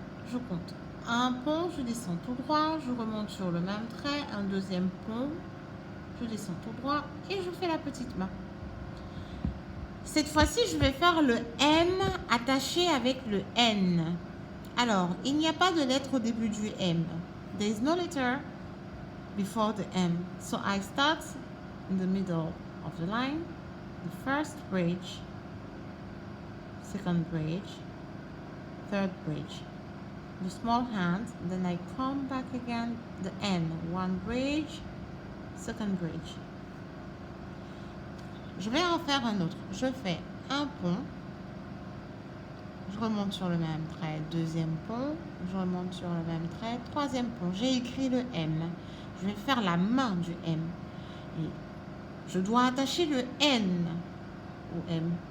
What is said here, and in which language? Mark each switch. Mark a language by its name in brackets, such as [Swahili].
[French] Je compte un pont, je descends tout droit, je remonte sur le même trait, un deuxième pont, je descends tout droit et je fais la petite main. Cette fois-ci, je vais faire le M attaché avec le N. Alors, il n'y a pas de lettre au début du M. [English] There is no letter before the M. So I start in the middle of the line, the first bridge, second bridge, third bridge. The small hand, then I come back again, the N, one bridge, second bridge. [French] Je vais en faire un autre. Je fais un pont, je remonte sur le même trait, deuxième pont, je remonte sur le même trait, troisième pont. J'ai écrit le M. Je vais faire la main du M. Et je dois attacher le N au M.